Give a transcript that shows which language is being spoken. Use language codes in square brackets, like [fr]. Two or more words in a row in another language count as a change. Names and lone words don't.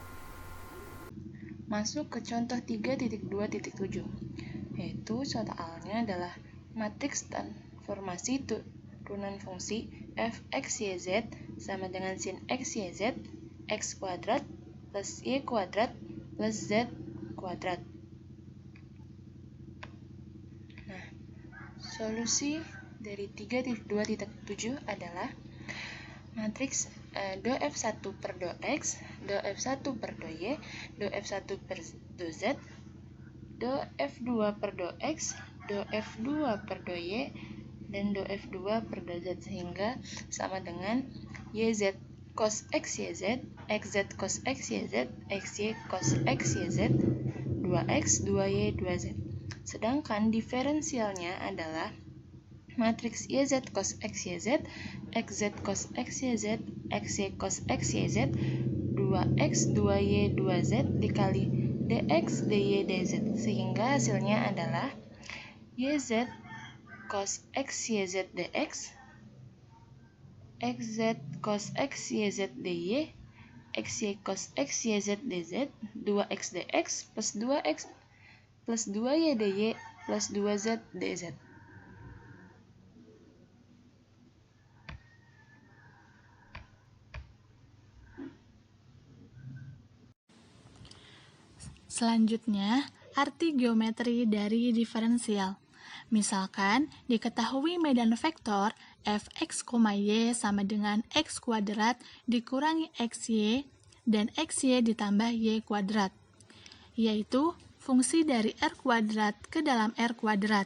[id] Masuk ke contoh 3.2.7, yaitu soalnya adalah matriks transformasi turunan fungsi f(x,y,z) sama dengan sin x,y,z, x kuadrat plus y kuadrat plus z kuadrat. Nah, solusi dari 3.2.7 adalah matriks do f1 per do x, do f1 per do y, do f1 per do z, do f2 per do x, do f2 per do y, dan do f2 per do z, sehingga sama dengan yz cos x, yz, xz cos x, yz, xy cos x, yz, 2x, 2y, 2z. Sedangkan diferensialnya adalah matriks yz cos x, yz, xz cos x, yz, xy cos x, yz, 2x, 2y, 2z dikali dx, dy, dz, sehingga hasilnya adalah yz cos x, yz, dx, xz cos x, yz, dy, xy cos x, yz, dz, 2x dx plus 2x plus 2Y dy plus 2Z dz. Selanjutnya, arti geometri dari diferensial. Misalkan, diketahui medan vektor fx, y sama dengan x kuadrat dikurangi xy dan xy ditambah y kuadrat, yaitu fungsi dari r kuadrat ke dalam r kuadrat.